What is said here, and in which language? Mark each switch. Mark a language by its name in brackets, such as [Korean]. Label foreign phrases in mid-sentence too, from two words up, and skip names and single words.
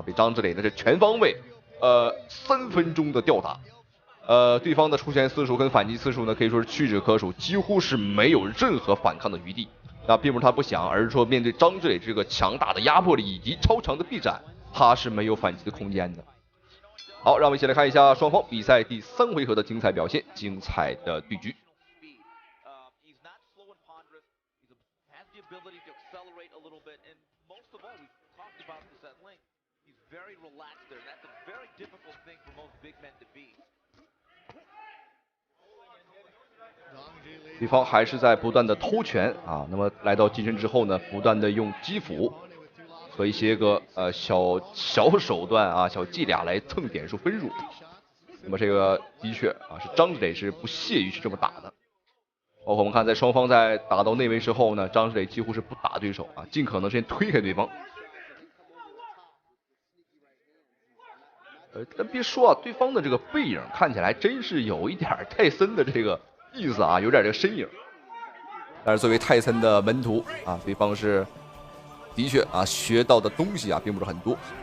[Chinese] 被張志磊呢是全方位3分鐘的吊打，對方的出拳次數跟反擊次數呢可以說是屈指可數，幾乎是沒有任何反抗的餘地。那並不是他不想，而是說面對張志磊這個強大的壓迫力以及超長的臂展，他是沒有反擊的空間的。好，讓我們一起來看一下雙方比賽第3回合的精彩表現，精彩的對局。 [English] ability to accelerate a little bit, and most of all, we've talked about this at length. He's very relaxed there. That's a very difficult thing for most big men to be. [Chinese] 对方還是在不斷的偷拳啊，那麼來到近身之後呢，不斷的用擊斧和一些個小手段啊、小伎倆來蹭點數分數。那麼這個的確啊，是張志磊是不屑於去這麼打的。包括我們看，在雙方在打到內圍之後呢，張志磊幾乎是不打對手啊，盡可能先推開對方。但別說啊，對方的這個背影看起來真是有一點泰森的這個意思啊，有點這個身影。但是作為泰森的門徒啊，對方是的確啊學到的東西啊並不是很多。